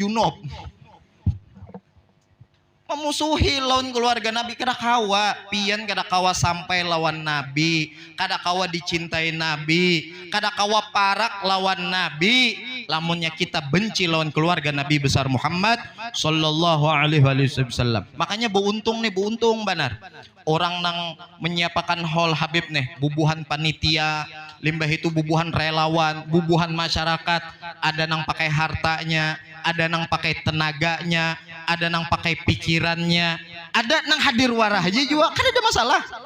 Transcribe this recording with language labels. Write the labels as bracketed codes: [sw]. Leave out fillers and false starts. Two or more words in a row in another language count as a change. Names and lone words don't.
[bjn] Mandi junub. memusuhi lawan keluarga Nabi, kada kawa pian, kada kawa sampai lawan Nabi, kada kawa dicintai Nabi, kada kawa parak lawan Nabi lamunnya kita benci lawan keluarga Nabi besar Muhammad [ar] صلى الله عليه وسلم. [bjn] Makanya beruntung benar orang nang menyiapakan hall Habib nih, bubuhan panitia, limbah itu bubuhan relawan, bubuhan masyarakat, ada nang pakai hartanya, ada nang pakai tenaganya, ada nang pakai pikirannya, ada nang hadir warah aja juga, kan ada masalah.